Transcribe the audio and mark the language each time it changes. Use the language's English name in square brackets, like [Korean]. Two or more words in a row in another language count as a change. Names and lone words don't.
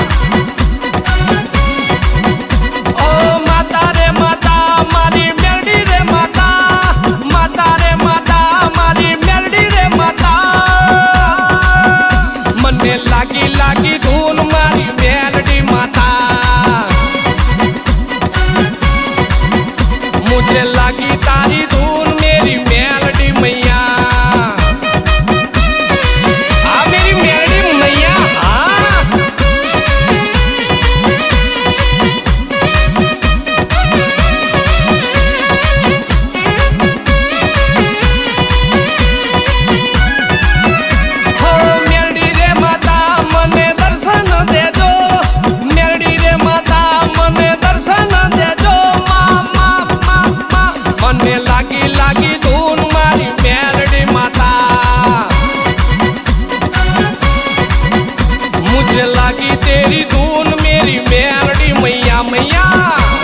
[Gujarati] ઓ માતા રે માતા મારી મેલડી રે માતા, માતા રે માતા મારી મેલડી રે માતા, મને લાગી લાગી ધૂન મારી મેલડી માતા, [Hindi] मुझे लागी तारी धून मेरी मेलडी मैया, हाँ मेरी मेलडी मैया, हाँ हो [Gujarati] મેલડી રે માતા મને દર્શન દેજો, મેલડી રે માતા મને દર્શન દેજો, મને લાગી લાગી ધૂન મારી મેલડી માતા, [Hindi] मुझे लागी तेरी धून मेरी मेलडी मैया, मैया